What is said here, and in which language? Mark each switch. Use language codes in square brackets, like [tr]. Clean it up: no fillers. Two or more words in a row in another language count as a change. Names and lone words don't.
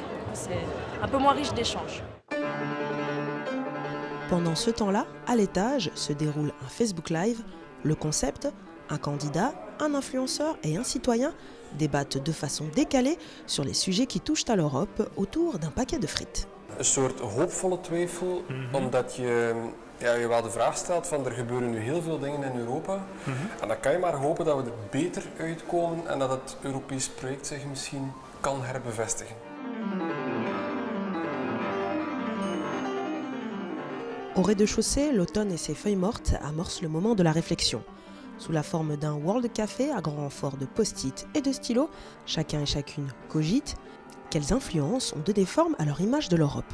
[fr] C'est un peu moins riche d'échanges. Pendant ce temps-là, à l'étage, se déroule un Facebook Live. Le concept, un candidat, un influenceur et un citoyen débattent de façon décalée sur les sujets qui touchent à l'Europe autour d'un paquet de frites. [nl] Een soort hoopvolle twijfel, omdat je wel de vraag stelt van er gebeuren nu heel veel dingen in Europa. En dan kan je maar hopen dat we er beter uitkomen en dat het Europees project zich misschien kan herbevestigen. [fr] Au rez-de-chaussée, l'automne et ses feuilles mortes amorcent le moment de la réflexion. Sous la forme d'un World Café à grand renfort de post-it et de stylos, chacun et chacune cogite. Quelles influences ont donné forme à leur image de l'Europe?